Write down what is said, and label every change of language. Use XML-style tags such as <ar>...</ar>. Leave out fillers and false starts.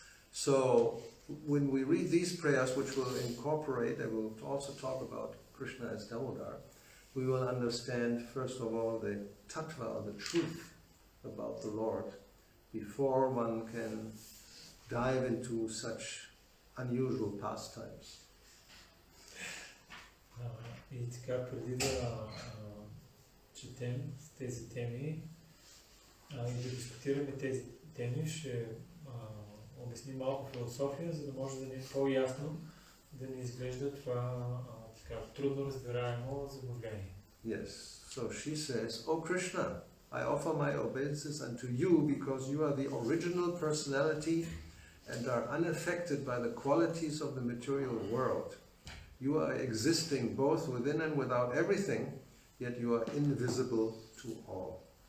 <en>So, when we read these prayers, which will incorporate, and we'll also talk about Krishna as Damodar, we will understand, first of all, the tattva, or the truth about the Lord, before one can dive into such unusual pastimes.</en> <bg>И така, преди да четем тези теми и да дискутираме тези теми, ще обясним малко философия, за да може да ни е по-ясно да ни изглежда това така трудно разбираемо забавление.</bg> <en>Yes, so she says, O Krishna, I offer my obeisances unto you because you are the original personality and are unaffected by the qualities of the material world. You are existing both within and without everything, yet you are invisible to all.</en>